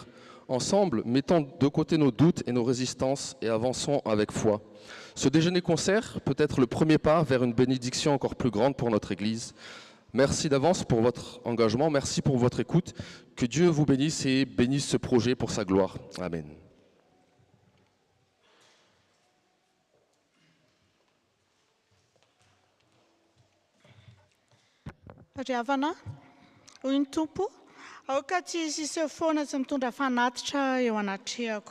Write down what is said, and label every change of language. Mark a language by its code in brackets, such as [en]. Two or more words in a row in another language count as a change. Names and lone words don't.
[fr] Ensemble, mettons de côté nos doutes et nos résistances et avançons avec foi. Ce déjeuner-concert peut être le premier pas vers une bénédiction encore plus grande pour notre Église. Merci d'avance pour votre engagement, merci pour votre écoute. Que Dieu vous bénisse et bénisse ce projet pour sa gloire. Amen. [mg] Ravana, hoy ny tompo, aoka tsy sisy foana tsy mitondra fanatitra eo anatrehako.